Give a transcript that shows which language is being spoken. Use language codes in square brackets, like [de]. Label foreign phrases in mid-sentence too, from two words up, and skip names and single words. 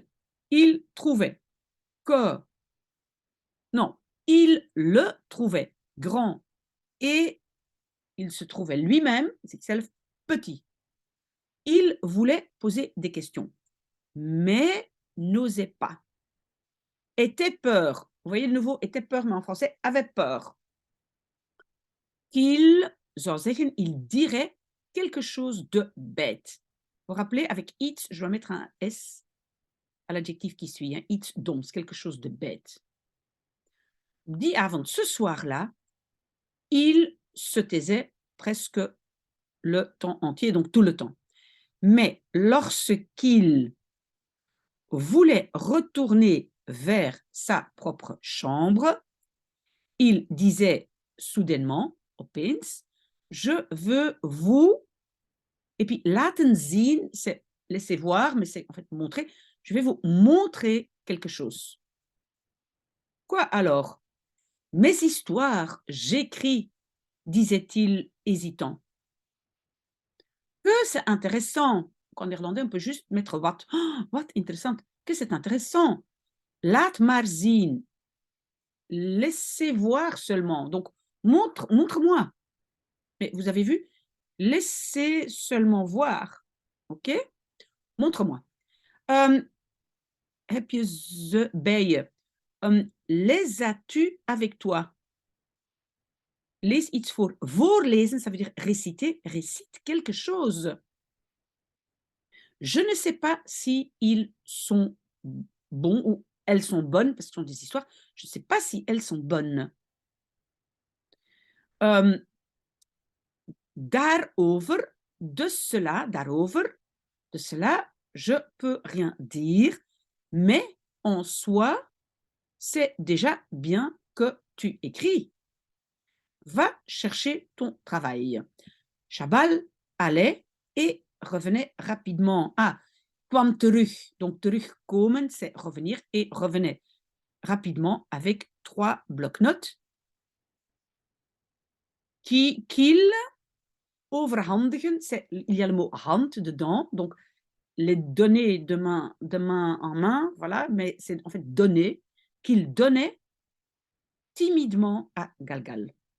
[fr] Il trouvait que, non, il le trouvait grand et il se trouvait lui-même, zichzelf, petit. Il voulait poser des questions, mais n'osait pas. Était peur. Vous voyez de nouveau, était peur, mais en français, avait peur. [nl] Qu'il zou zeggen, [fr] il dirait quelque chose de bête. Vous vous rappelez, avec iets, je dois mettre un S à l'adjectif qui suit, hein, [nl] iets doms, [fr] quelque chose de bête. [nl] Die avond, [fr] ce soir-là, il se taisait presque le temps entier, donc tout le temps. Mais lorsqu'il voulait retourner vers sa propre chambre, il disait soudainement, opeens, je veux vous, et puis [nl] laten zien, [fr] c'est laisser voir, mais c'est en fait montrer, je vais vous montrer quelque chose. Quoi alors? Mes histoires, j'écris, disait-il hésitant. Que c'est intéressant. En néerlandais, on peut juste mettre wat. [nl] Oh, wat interessant. [fr] Que c'est intéressant. [nl] Laat maar zien. [fr] Laissez voir seulement. Donc, montre-moi. Mais vous avez vu? Laissez seulement voir. OK? Montre-moi. [nl] Heb je ze bij je? [fr] Les as-tu avec toi? [nl] Lees iets voor. Voorlezen, [fr] ça veut dire réciter. Récite quelque chose. Je ne sais pas si ils sont bons ou elles sont bonnes, parce que ce sont des histoires. Je ne sais pas si elles sont bonnes. Daarover, de cela, daarover, de cela, je peux rien dire, mais en soi, c'est déjà bien que tu écris. Va chercher ton travail. Chabal allait et revenait rapidement. [nl] Ah, kwam terug. Donc, terugkomen, [fr] c'est revenir et revenait rapidement avec 3 bloc-notes qu'il overhandigen. Il y a le mot hand dedans, donc les donner de main en main, voilà, mais c'est en fait donner, qu'il donnait timidement à Galgal.